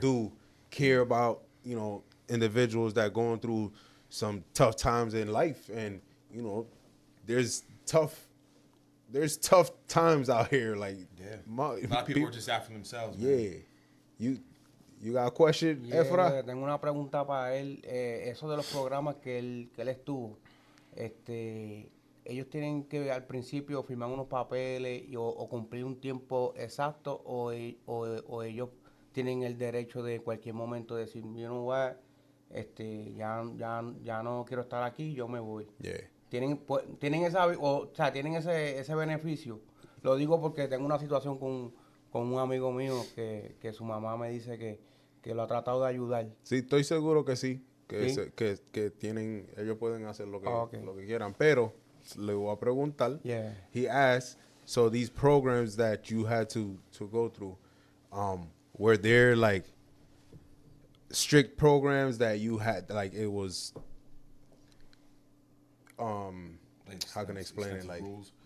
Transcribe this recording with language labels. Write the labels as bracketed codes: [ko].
[en] do care about, you know, individuals that going through some tough times in life, and you know, there's tough times out here. Like, a lot of people are just after themselves. Man. Yeah, you got a question, Efra? [es] Tengo una pregunta para él. Eso de los programas que él estuvo, ellos tienen que al principio firmar unos papeles o cumplir un tiempo exacto o ellos tienen el derecho de en cualquier momento decir, [en] you know what, [es] ya no quiero estar aquí, yo me voy. [en] Yeah. [es] Tienen tienen ese beneficio. Lo digo porque tengo una situación con un amigo mío que su mamá me dice que lo ha tratado de ayudar. Sí, estoy seguro que sí, ¿Sí? que tienen, ellos pueden hacer lo que quieran, pero le voy a preguntar. [en] Yeah. He asked, so these programs that you had to go through, were there like strict programs that you had, like it was, how can I explain it? Like rules.